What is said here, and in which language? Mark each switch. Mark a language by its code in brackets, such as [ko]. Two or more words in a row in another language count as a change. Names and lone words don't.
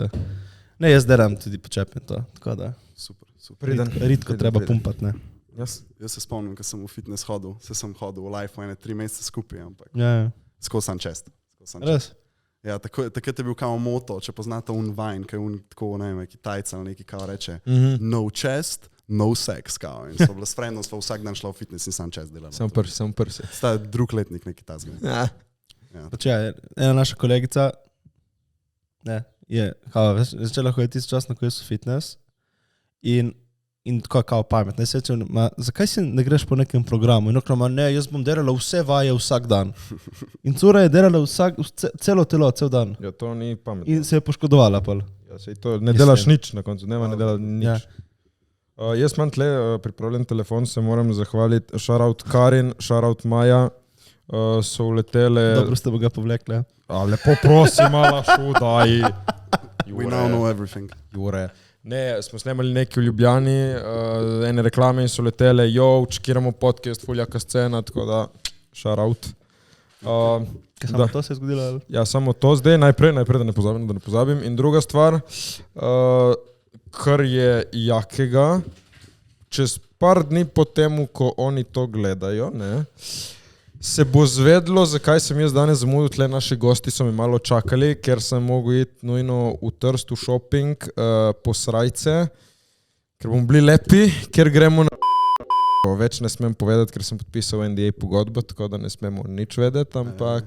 [sl] Ne, jaz deram tudi počepim to, tako da. Super. Ritko treba pumpati, ne. Jaz se spomnim, ko sem v fitness hodil, sem hodil v life ene 3 mesece skupaj, ampak skoro sam čest. Res? Ja, takrat je bil kao moto, če poznate Vine, ki je tako, ne vem, Kitajca ali neki kao reče, [en] no chest, no sex, [sl] kao. In so bila s frendom, smo vsak dan šla v fitness in sam čest delala. Sam prsi. Sta drug letnik neki tazga. Ena naša kolegica, je začela hoditi čas, na ko je so fitness in tako kao pametno. Zakaj si ne greš po nekem programu? In okno, ne, jaz bom delala vse vaje vsak dan. In cura je delala celo telo, cel dan. Ja, to ni pametno. In se je poškodovala pol. Ja, sej to ne delaš nič na koncu, ne delaš nič. Jaz imam tle pripravljen telefon, se moram zahvaliti. Shoutout Karin, shoutout Maja, so uletele... Dobro ste ga povlekli. Lepo prosim, mala šudaj. [en] We now know everything. [sl] Jure. Ne, smo snemali nekaj v Ljubljani, ene reklame in so letele, čekiramo podcast, fuljaka scena, tako da, shoutout. Kaj samo to se je zgodilo? Ja, samo to zdaj, najprej, da ne pozabim. In druga stvar, kar je jakega, čez par dni po temu, ko oni to gledajo, se bo zvedlo, zakaj sem jaz danes zamudil, tle naši gosti so mi malo čakali, ker sem mogel iti nujno v Trst, v shopping, po srajce, ker bomo bili lepi, ker gremo na več ne smem povedati, ker sem podpisal NDA pogodbo, tako da ne smemo nič vedeti, ampak